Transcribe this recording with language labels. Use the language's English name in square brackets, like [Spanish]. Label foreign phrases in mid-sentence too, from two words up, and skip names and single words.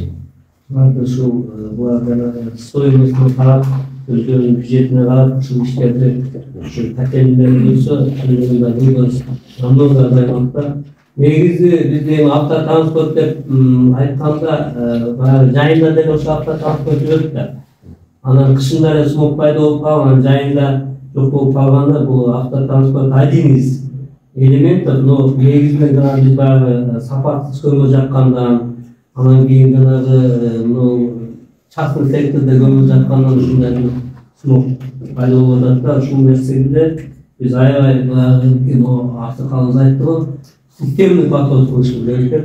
[Kyrgyz] Ушул булар стоимостун карап, өздөрүнүн бюджетине карап, ушул иштерди ушу котельнийлер болсо, чындыгында бул намного азаймакта. Негизи биздин автотранспорт деп айтканда, баягы жайында деле ошо автотранспорт жүрөт да. Анан кышында эле смог пайда болуп калып, анан жайында жок болуп калганда бул автотранспорт [Russian] один из элементов, но [Kyrgyz] негизинен жана биз баягы сапатсыз көмүр жаккандан, анан кийин жанагы [Russian] частный сектордо [Kyrgyz] көмүр жаккандан ушундай пайда болуп атат да, ушул нерседе биз аябай аксакалыбыз айтты го, [Russian] системный подход [Kyrgyz] кылыш керек.